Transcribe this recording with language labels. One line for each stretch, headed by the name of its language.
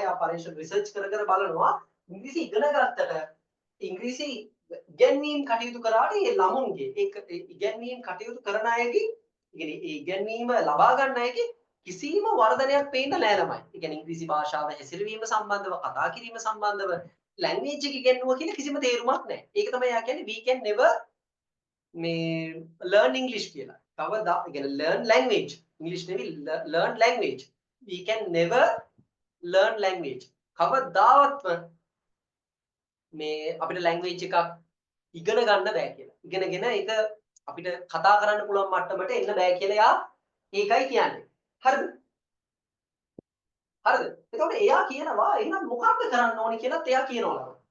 Sinhala: එයා පරීක්ෂණ රිසර්ච් කර කර බලනවා ඉංග්‍රීසි ඉගෙන ගත්තට ඉංග්‍රීසි ඉගෙනීම් කටයුතු කරාට ඒ ළමුන්ගේ ඒ ඉගෙනීම් කටයුතු කරන අයගේ ඒ ඉගෙනීම ලබා ගන්න අයගේ කිසිම වර්ධනයක් පේන්න නැහැ ළමයි. ඒ කියන්නේ ඉංග්‍රීසි භාෂාව හැසිරවීම සම්බන්ධව කතා කිරීම සම්බන්ධව ලැන්ග්වේජ් එක ඉගෙනුවා කියලා කිසිම තේරුමක් නැහැ. ඒක තමයි යා කියන්නේ
English: we can never
Sinhala: මේ
English: learn English
Sinhala: කියලා. කවදා ඒ කියන්නේ
English: learn language. English
Sinhala: නෙවෙයි
English: learn language. We can never learn language.
Sinhala: කවදාවත්ම මේ අපිට language එකක් ඉගෙන ගන්න බෑ කියලා. ඉගෙනගෙන ඒක අපිට කතා කරන්න පුළුවන් මට්ටමට එන්න බෑ කියලා යා ඒකයි කියන්නේ. හරිද? හරිද? එතකොට එයා කියනවා එහෙනම් මොකක්ද කරන්න ඕනේ කියලාත් එයා කියනවා.